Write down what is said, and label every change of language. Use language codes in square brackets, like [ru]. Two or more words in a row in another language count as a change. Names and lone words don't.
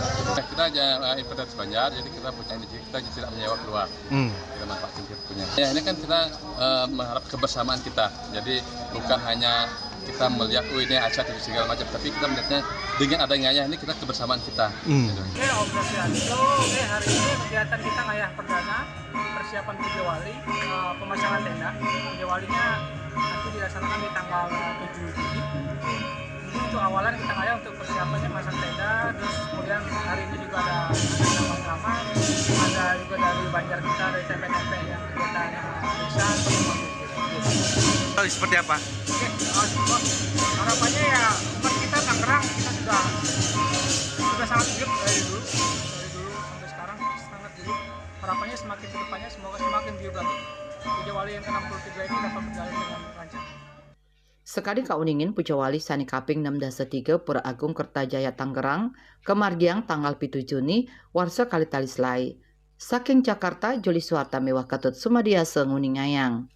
[id] Kita aja inventaris Banjar, jadi kita punya ini kita tidak menyewa keluar. Kita manfaatkan kita punya. Ya ini kan kita mengharap kebersamaan kita. Jadi bukan hanya kita melihat ini acara itu segala macam, tapi kita melihatnya dengan adanya ini kita kebersamaan kita. Gitu. Oke, Oke, hari ini kegiatan kita ngayah perdana persiapan Pujawali, pemasangan tenda. Pujawalinya nanti dilaksanakan di tanggal 7 Juli. Ini untuk awalan kita ngayah untuk persiapannya masang tenda, terus kemudian hari ini juga ada drama, ada juga dari Banjar kita, dari TP-TP yang kegiatan desa. Seperti apa? Oke, harapannya ya umat kita Tangerang kita sudah sangat hidup dari dulu sampai sekarang sangat hidup. Harapannya semakin ke depannya semoga semakin hidup lagi. Pujawali yang ke-63 ini dapat berjalan dengan lancar. [ban] Sekali kauningin Pujawali sani kaping 6 Pura Agung Kertajaya Tangerang kemargiang tanggal 7 Juni warsa kali talislai. Saking Jakarta Juli Suharta mewah katut sumadiasa nguningayang.